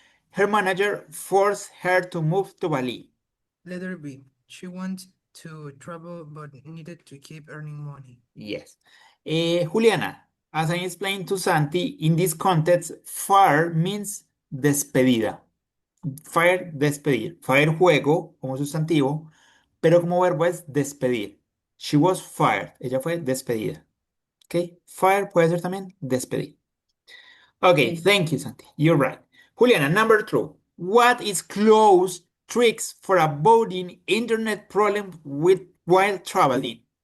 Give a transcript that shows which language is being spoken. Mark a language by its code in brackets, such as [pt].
[en] Her manager forced her to move to Bali. Letter B. She wants to travel but needed to keep earning money. Yes. Juliana, as I explained to Santi, in this context, fire means despedida. [es] Fire, despedir. Fire, juego, como sustantivo, pero como verbo es despedir. [en] She was fired. [es] Ella fue despedida. ¿Ok? Fire puede ser también despedir. [en] Okay, thank you, Santi. You're right. Juliana, number 2. What is Chloe's tricks for avoiding internet problems while traveling?